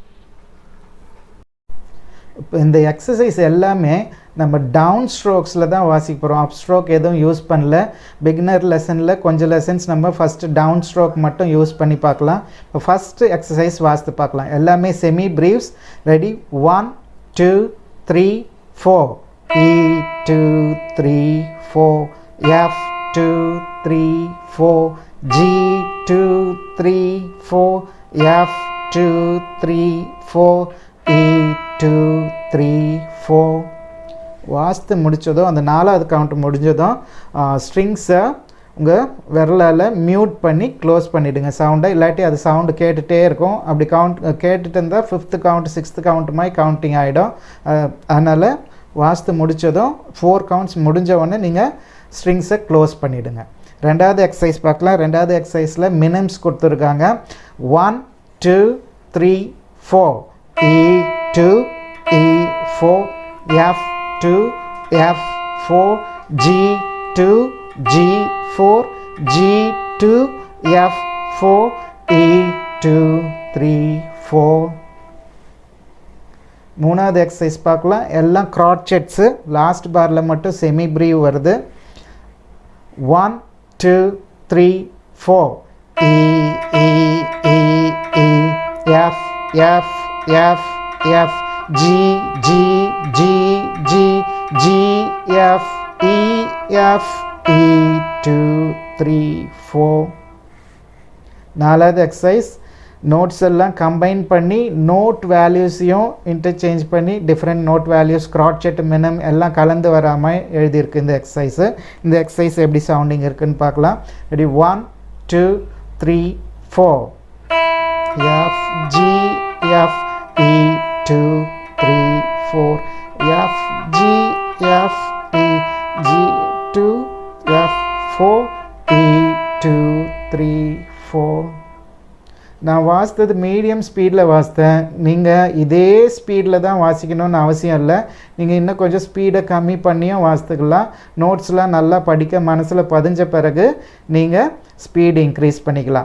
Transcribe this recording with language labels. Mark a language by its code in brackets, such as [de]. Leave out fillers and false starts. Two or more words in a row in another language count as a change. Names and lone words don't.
[ta] இப்போ இந்த எக்ஸசைஸ் எல்லாமே நம்ம [en] down strokes [ta] தான் வாசிக்க போகிறோம். [en] up stroke [ta] எதுவும் யூஸ் பண்ணல. [en] beginner lesson [ta] கொஞ்சம் லெசன்ஸ் நம்ம [en] first down stroke [ta] மட்டும் யூஸ் பண்ணி பார்க்கலாம். இப்போ [en] first exercise [ta] வாசித்து பார்க்கலாம். எல்லாமே செமி ப்ரீவ்ஸ். ரெடி? 1, 2, 3, 4. E, 2, 3, 4. F, 2, 3, 4. G, 2, 3, 4. F, 2, 3, 4. E, 2, 3, 4. வாசித்து முடித்ததும் அந்த 4வது கவுண்ட் முடிஞ்சதும் ஸ்ட்ரிங்ஸை உங்கள் விரலால் மியூட் பண்ணி க்ளோஸ் பண்ணிவிடுங்க சவுண்டை. இல்லாட்டி அது சவுண்டு கேட்டுகிட்டே இருக்கும். அப்படி கேட்டுட்டு இருந்தால் [en] 5th count 6th count [ta] மாதிரி கவுண்டிங் ஆகிடும். அதனால் வாசித்து முடித்ததும் 4 கவுண்ட்ஸ் முடிஞ்ச உடனே நீங்கள் ஸ்ட்ரிங்ஸை க்ளோஸ் பண்ணிவிடுங்க. ரெண்டாவது எக்ஸசைஸ் பார்க்கலாம். ரெண்டாவது எக்ஸசைஸில் மினிம்ஸ் கொடுத்துருக்காங்க. 1, 2, 3, 4. E, 2, E, 4. F, 2, F, 4. G, 2, G, 4. G, 2, F, 4. E, 2, 3, 4. மூணாவது எக்ஸசைஸ் பார்க்கலாம். எல்லாம் க்ராட்செட்ஸு. [en] last bar [ta] மட்டும் செமி ப்ரீவ் வருது. 1, 2, 3, 4. E, E, E, E. F, F, F, F. G, G, G, G, G, F, E, F, E, 2, 3, 4. நாலாவது எக்ஸசைஸ். நோட்ஸ் எல்லாம் கம்பைன் பண்ணி [en] note values [ta] இன்டர்சேஞ்ச் பண்ணி [en] different note values crotchet minim [ta] எல்லாம் கலந்து வராமல் எழுதியிருக்கு இந்த எக்ஸசைஸு. இந்த எக்ஸசைஸ் எப்படி சவுண்டிங் இருக்குன்னு பார்க்கலாம். ரெடி? 1, 2, 3, 4. F, G, F, E, 2, 3, 4. F, G, F, E, G, 2, F, 4. E, 2, 3, 4. நான் வாசித்தது [en] medium speed [ta] வாசித்தேன். நீங்கள் இதே ஸ்பீடில் தான் வாசிக்கணும்னு அவசியம் இல்லை. நீங்கள் இன்னும் கொஞ்சம் ஸ்பீடை கம்மி பண்ணியும் வாசித்துக்கலாம். நோட்ஸ்லாம் நல்லா படிக்க மனசில் பதிஞ்ச பிறகு நீங்கள் [en] speed increase [ta] பண்ணிக்கலாம்.